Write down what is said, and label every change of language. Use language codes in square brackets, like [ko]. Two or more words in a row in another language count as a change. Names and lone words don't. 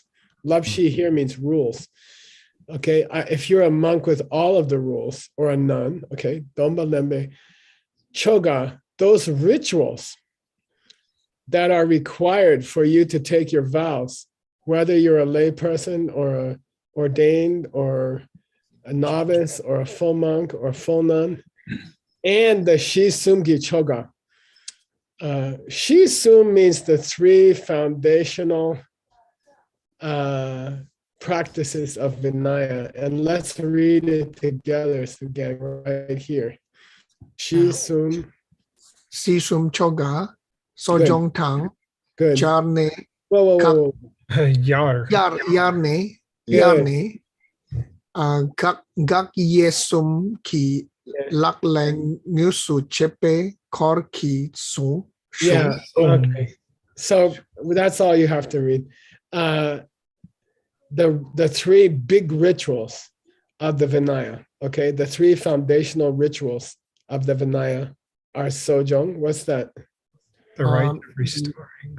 [en] Lapshi here means rules. Okay, if you're a monk with all of the rules, or a nun, okay, Domba Lembe, Choga, those rituals that are required for you to take your vows, whether you're a lay person or a ordained or a novice or a full monk or full nun, and the Shisumgi Choga. Shisum means the three foundational practices of Vinaya, and let's read it together again right here. Shisum. [bo] Sisum Choga, Sojong Tang, [en] Good. Jarne, Whoa. Yar. Yarne, Good. [bo] Yarne, Gak yesum ki lak leng ngusu chepe kor ki su. [en] Yeah. Okay. So that's all you have to read. The three big rituals of the Vinaya. Okay, the three foundational rituals of the Vinaya are Sojong. What's that? The right of restoring.